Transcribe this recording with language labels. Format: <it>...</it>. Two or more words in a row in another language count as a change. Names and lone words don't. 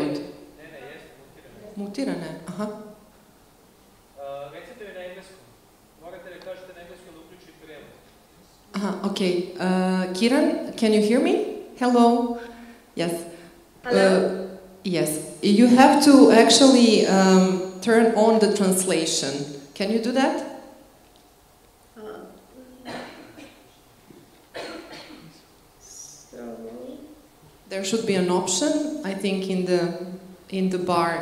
<sr>Ne, jeste mutirana. Mutirana je, aha. Recite mi na engleskom. Morate da kažete na engleskom da uključi prevod.</sr> <en>Aha, okay. Kiran, can you hear me? Hello? Yes. Hello? Yes. You have to actually turn on the translation. Can you do that? There should be an option, I think, in the bar.</en>